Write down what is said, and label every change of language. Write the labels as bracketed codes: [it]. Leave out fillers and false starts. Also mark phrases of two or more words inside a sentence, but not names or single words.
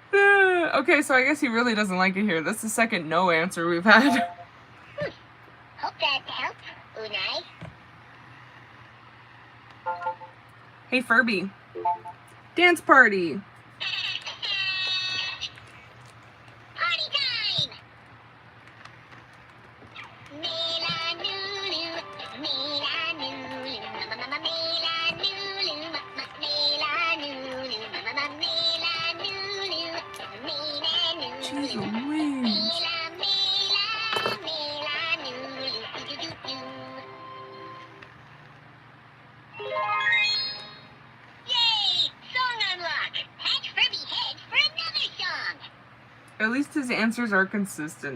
[en] Okay, so I guess he really doesn't like it here. That's the second no answer we've had. Hope that helps, Unai. Hey Furby, dance party. Party time! Mela Nulu, Mela Nulu, Mela Nulu, Mela Nulu, Mela Nulu, Mela Nulu. Jeez Louise. Yay! Song unlock! Hatch Furby head for another song! At least his answers are consistent.